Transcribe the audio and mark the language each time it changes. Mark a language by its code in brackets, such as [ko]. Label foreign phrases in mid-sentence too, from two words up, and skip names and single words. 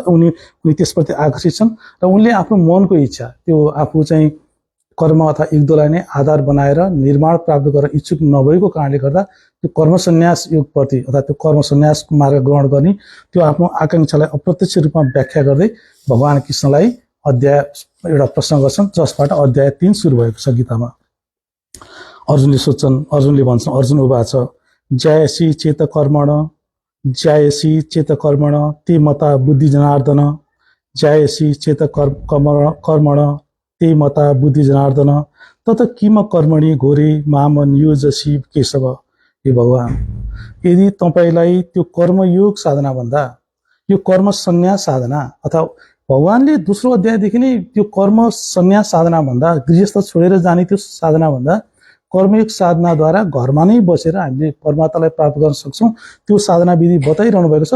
[ne] उनी त्यसप्रति आकर्षित छन् र उनले आफ्नो मनको इच्छा, त्यो आफू चाहिँ कर्म अथवा युद्धलाई नै आधार बनाएर निर्माण प्राप्त गर्न इच्छुक नभएको कारणले गर्दा त्यो कर्म सन्यास योगप्रति अथवा त्यो कर्म सन्यास मार्ग ग्रहण गर्ने त्यो आफ्नो आकांक्षालाई अप्रत्यक्ष रूपमा व्याख्या गर्दै भगवान कृष्णलाई अध्याय एउटा प्रश्न गर्छन्, जसबाट अध्याय 3 सुरु भएको छ गीतामा। अर्जुनले सोध्छन्, अर्जुनले भन्छन्, [sa] अर्जुन उवाच ज्यायसी चेत कर्मण, ज्यायसी चेत कर्मण ते मता बुद्धि जनार्दन, ज्यायसी चेत कर्मण ते मता बुद्धि जनार्दन तत किम कर्मणि घोरे मामन योजसी केशव। [ne] हे भगवान, यदि तपाईलाई त्यो कर्मयोग साधना भन्दा यो कर्म सन्यास साधना अथवा भगवानले दोस्रो अध्यायदेखि नै त्यो कर्म सन्यास साधना भन्दा गृहस्थ छोडेर जाने त्यो साधना भन्दा कर्मयोग साधनाद्वारा घरमा नै बसेर हामीले परमात्मालाई प्राप्त गर्न सक्छौं त्यो साधना विधि बताइरहनु भएको छ।